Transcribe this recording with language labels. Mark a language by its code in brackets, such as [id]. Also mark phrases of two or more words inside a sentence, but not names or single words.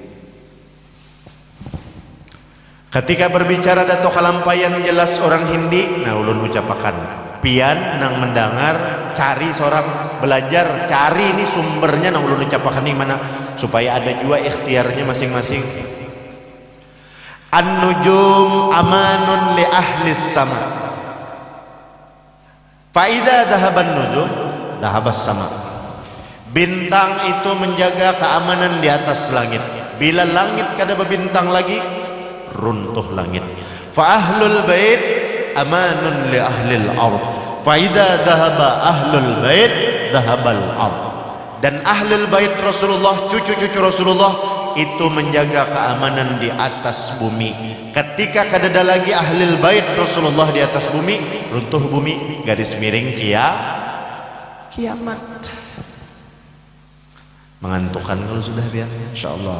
[bjn] Ketika berbicara Dato Kelampayan jelas orang Hindi, nah ulun ucapakan pian nang mendengar cari seorang belajar, cari ini sumbernya, nah ulun ucapakan ini mana supaya ada juga ikhtiarnya masing-masing. [ar] النجوم أمان لأهل السماء فإذا ذهبت النجوم ذهبت السماء. [id] Bintang itu menjaga keamanan di atas langit. [bjn] Bila langit kada berbintang lagi, runtuh langit. [ar] فأهل البيت أمان لأهل الأرض. فإذا ذهب أهل البيت ذهبت الأرض. [id] Dan [ar] أهل البيت [id] Rasulullah, cucu-cucu Rasulullah itu menjaga keamanan di atas bumi. [bjn] Ketika kada ada lagi [ar] أهل البيت [bjn] Rasulullah di atas bumi, runtuh bumi, garis miring kiamat. Mengantukkan kalau sudah biar, insyaallah.